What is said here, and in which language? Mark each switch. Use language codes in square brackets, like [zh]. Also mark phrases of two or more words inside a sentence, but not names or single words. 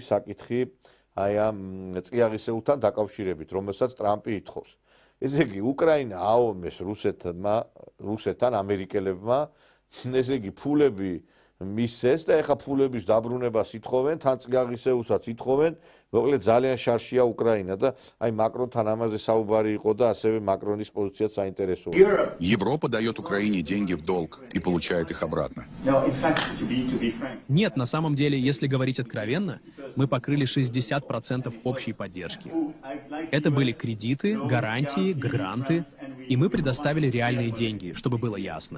[ka] საკითხი აი ამ წიაღისეულთან დაკავშირებით რომელსაც ტრამპი ითხოვს ესე იგი უკრაინა აომეს რუსეთთან ამერიკელებმა ესე იგი ფულები მისცეს და ეხა ფულების დაბრუნებას ითხოვენ, თან წიაღისეულსაც ითხოვენ, მოკლედ ძალიან შარშია უკრაინა და აი მაკრონთან ამაზე საუბარი იყო და ასევე მაკრონის პოზიციაც საინტერესოა. [ru] Европа дает Украине деньги в долг и получает их обратно. Нет, на самом деле, если говорить откровенно, мы покрыли 60% общей поддержки. Это были кредиты, гарантии, гранты, и мы предоставили реальные деньги, чтобы было ясно.